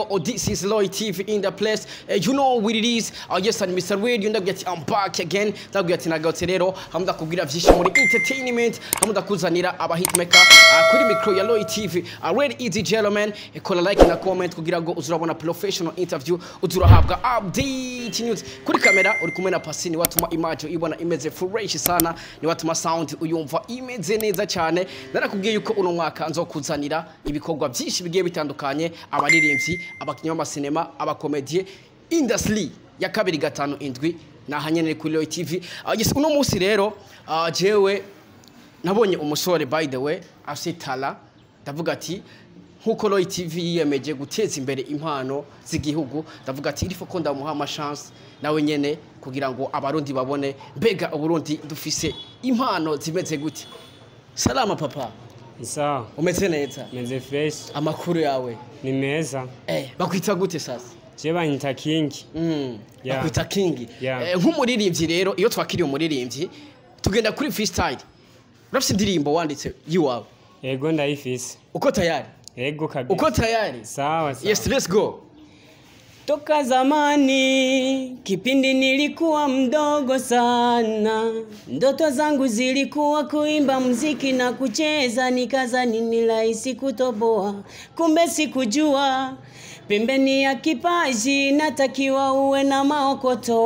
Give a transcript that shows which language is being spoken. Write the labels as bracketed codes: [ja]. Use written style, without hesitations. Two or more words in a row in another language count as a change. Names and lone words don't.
[en] This is Loy TV in the place. You know what it is. Yes, I'm Mr. Radio. I'm back again. [rn] Nagarutse rero hamda kugira vyinshi muri entertainment, hamda kuzanira aba hitmaker kuri micro ya Loy TV. [en] Ready easy gentlemen, [rn] kola like na comment kugira ngo uzurabona [en] professional interview, [rn] uzurahabwa [en] update news. [rn] Kuri kamera uri kumwe na Pasi, ni watuma image ibona imeze fresh sana, ni watuma sound uyumva imeze neza cyane. Narakubwiye yuko uno mwaka nzokuzanira ibikorwa byinshi bigiye bitandukanye, abaririmbyi, abakinnyi b'amasinema, abakomedie, industry ya 257 nahanyene kuri Loy TV. Yes, uno munsi rero jewe nabonye umusore [en] by the way [rn] afitala, ndavuga ati nkuko Loy TV yiyemeje guteza imbere impano z'igihugu, ndavuga ati irifo ko ndamuha ama chance nawe nyene kugira ngo abarundi babone mbega uburundi dufise impano zimeze gute. [sw] Salama papa. Sawa. [rn] Umeze neza? Meze fresh. Amakuru yawe ni meza. Bakwita gute sasa? Je banyita King. Bakwita King. Nk'umuririmbyi rero iyo twakiriye umuririmbyi tugenda kuri freestyle. Urafise indirimbo wanditse yiwawe? Yego ndayifise. Uko tayari? Yego kabisa. Uko tayari? [sw] Sawa. [en] Yes, let's go. [sw] Toka zamani, kipindi nilikuwa mdogo sana, ndoto zangu zilikuwa kuimba muziki na kucheza, nikazani ni rahisi kutoboa, kumbe sikujua pembeni ya kipaji natakiwa uwe na maokoto.